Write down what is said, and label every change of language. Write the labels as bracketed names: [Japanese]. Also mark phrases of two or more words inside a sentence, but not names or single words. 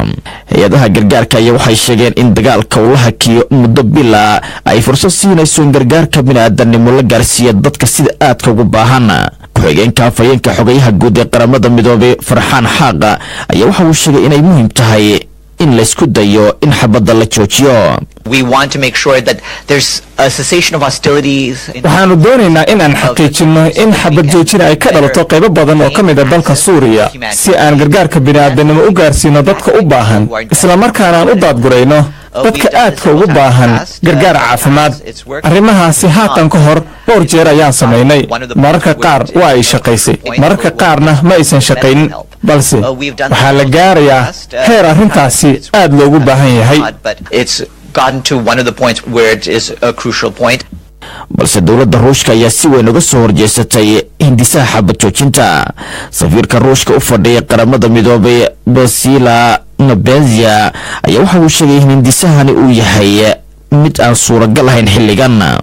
[Somali] hay-adaha gargaarka ayaa waxay sheegeen in dagaalka uu la hakiyo muddo bila ay fursad siinayso in gargaarka bini'aadanimo la gaarsiiyo dadka sida aadka ugu baahan. ku-xigeenka afhayeenka xogayaha guud ee qaramada midoobay Farxaan Xaaq ayaa waxa uu sheegay inay muhiim tahay in la isku dayo in xabadda la joojiyo. [English] We want to make sure that there's a cessation of hostilities. [Somali] waxaanu doonaynaa in aan xaqiijino in xabad joojin ay ka dhalato qaybo badan oo ka mid ah dalka Suuriya si aan gargaarka bini'aadanimo u gaarsiino dadka u baahan, isla markaana aan u daadgurayno dadka aadka ugu baahan gargaar caafimaad. arrimahaasi haatan ka hor dhowr jeer ayaan samaynay, mararka qaar waa ay shaqaysay, mararka qaarna ma aysan shaqaynin, balse waxaa la gaarayaa heer arrintaasi aad loogu baahan yahay. [English] Gotten to one of the points where it is a crucial point. [Somali] balse dowladda Ruushka ayaa si weyn uga soo horjeesatay hindisaha xabad joojinta. safiirka Ruushka u fadhiya qaramada midoobay Basila Nabenzia ayaa waxa uu sheegay in hindisahani uu yahay mid aan suuragal ahayn xilligan.